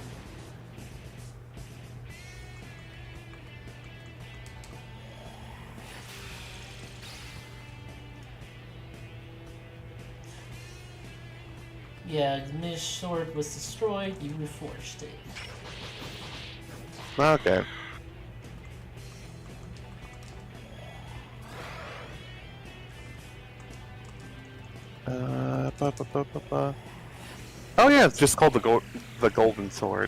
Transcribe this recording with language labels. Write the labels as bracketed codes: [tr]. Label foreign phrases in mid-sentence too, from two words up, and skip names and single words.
[en] Yeah, the Minish Sword was destroyed, you reforged it. Okay. Ba, ba, ba, ba, ba. Oh yeah, it's just called the golden sword.